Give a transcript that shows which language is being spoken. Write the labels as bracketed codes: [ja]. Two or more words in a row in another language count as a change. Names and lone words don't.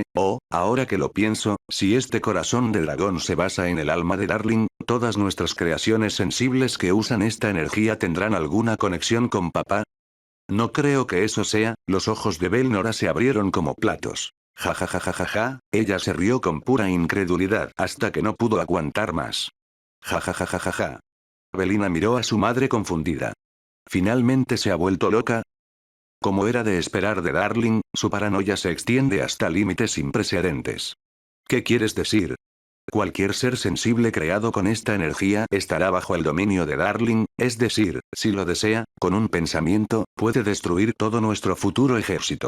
[es] Oh, ahora que lo pienso, si este corazón de dragón se basa en el alma de Darling, todas nuestras creaciones sensibles que usan esta energía tendrán alguna conexión con papá. No creo que eso sea. Los ojos de Belnora se abrieron como platos. Ja ja ja ja ja ja, ella se rió con pura incredulidad hasta que no pudo aguantar más. Ja ja ja ja ja ja. Belina miró a su madre confundida. ¿Finalmente se ha vuelto loca? Como era de esperar de Darling, su paranoia se extiende hasta límites sin precedentes. ¿Qué quieres decir? Cualquier ser sensible creado con esta energía estará bajo el dominio de Darling, es decir, si lo desea, con un pensamiento, puede destruir todo nuestro futuro ejército.